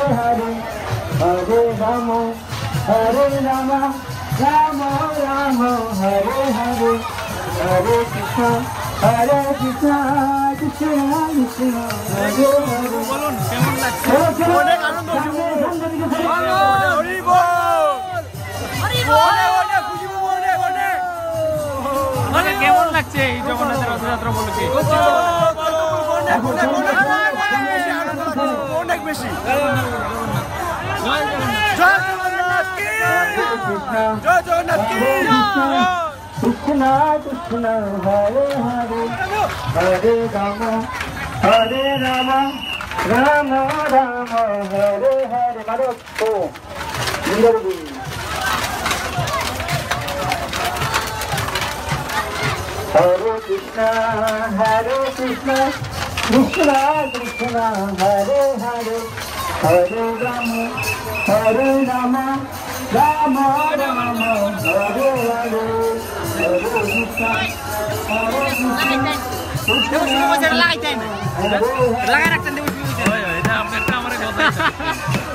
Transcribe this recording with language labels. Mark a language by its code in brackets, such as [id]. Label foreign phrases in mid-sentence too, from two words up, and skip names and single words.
[sa] Hare, Hare Rama, Hare Rama, Rama Rama, Hare Hare, Hare Krishna, Krishna Krishna, Hare Hare. [bn] বলুন কেমন লাগছে? অনেক আনন্দ হচ্ছে। হরি বল, হরি বল, খুশি বলে বলে। মানে কেমন লাগছে এই জগন্নাথের রথযাত্রা উপলক্ষে? অনেক বেশি। [sa] জয় জগন্নাথ কি জয় জগন্নাথ কি কৃষ্ণ কৃষ্ণ হরে হরে হরে রাম হরে রাম রাম রাম হরে হরে [bn] মারো তো [sa] Hare Krishna, Krishna Krishna, Hare Hare, Hare Rama, Rama Rama, Hare Hare, Hare Krishna, Krishna, [bn] লাগাই রাখতেন